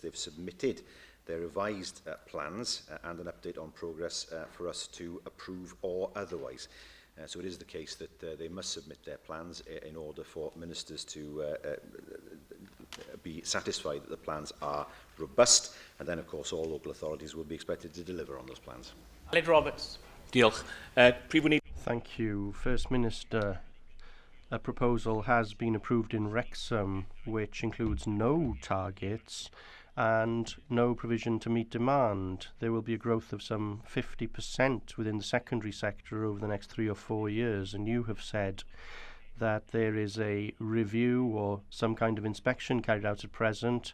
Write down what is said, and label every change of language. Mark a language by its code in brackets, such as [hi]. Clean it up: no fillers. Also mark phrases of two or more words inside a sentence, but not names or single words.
[en] They've submitted their revised plans and an update on progress for us to approve or otherwise. So it is the case that they must submit their plans in order for ministers to be satisfied that the plans are robust, and then of course all local authorities will be expected to deliver on those plans. [cy] Aled Roberts. Diolch. Prif Weinidog. [en] Thank you. First Minister, a proposal has been approved in Wrexham which includes no targets and no provision to meet demand. There will be a growth of some 50% within the secondary sector over the next 3 or 4 years, and you have said that there is a review or some kind of inspection carried out at present.